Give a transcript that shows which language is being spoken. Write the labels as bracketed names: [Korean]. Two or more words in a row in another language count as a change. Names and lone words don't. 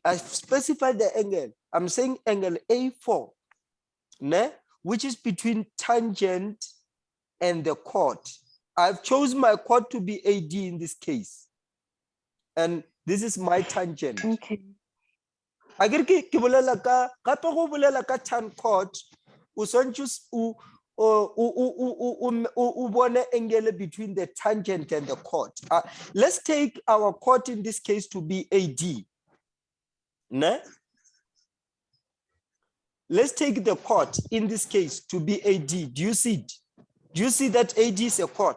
[English] I specified the angle. I'm saying angle A4, ne? Which is between tangent and the chord. I've chosen my chord to be AD in this case. And this is my tangent. okay. I get [Northern Sotho] ke bolela ka gape go bolela ka tan chord o swantse o bone [English] angle between the tangent and the chord. Let's take our chord in this case to be AD. Ne? Let's take the chord in this case to be AD. Do you see it? Do you see that AD is a chord?